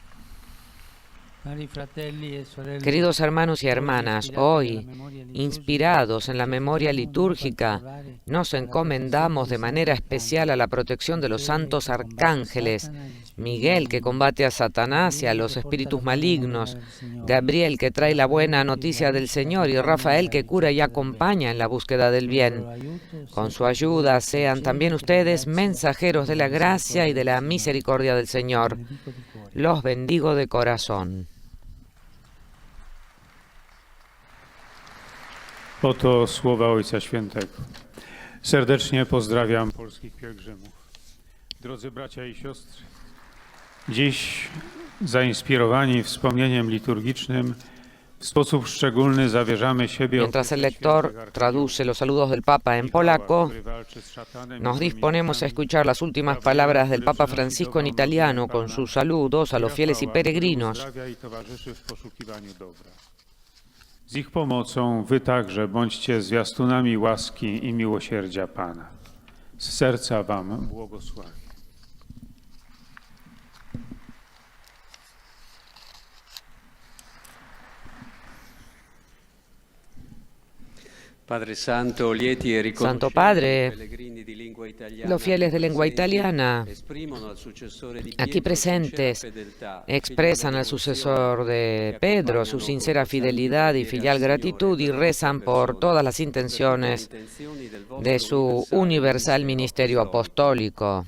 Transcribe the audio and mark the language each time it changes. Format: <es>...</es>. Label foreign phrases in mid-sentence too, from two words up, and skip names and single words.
<es>Queridos hermanos y hermanas, hoy, inspirados en la memoria litúrgica, nos encomendamos de manera especial a la protección de los santos arcángeles, Miguel, que combate a Satanás y a los espíritus malignos, Gabriel, que trae la buena noticia del Señor, y Rafael, que cura y acompaña en la búsqueda del bien. Con su ayuda sean también ustedes mensajeros de la gracia y de la misericordia del Señor. Los bendigo de corazón.</es> <pl>Oto słowa Ojca Świętego. Serdecznie pozdrawiam polskich pielgrzymów. Drodzy bracia i siostry, dziś zainspirowani wspomnieniem liturgicznym w sposób szczególny zawierzamy siebie.</pl> <es>Mientras el lector traduce los saludos del Papa en polaco, nos disponemos a escuchar las últimas palabras del Papa Francisco en italiano con sus saludos a los fieles y peregrinos.</es> <pl>Z ich pomocą wy także bądźcie zwiastunami łaski i miłosierdzia Pana. Z serca wam błogosławię.</pl> <es>Santo Padre, los fieles de lengua italiana aquí presentes expresan al sucesor de Pedro su sincera fidelidad y filial gratitud y rezan por todas las intenciones de su universal ministerio apostólico.</es>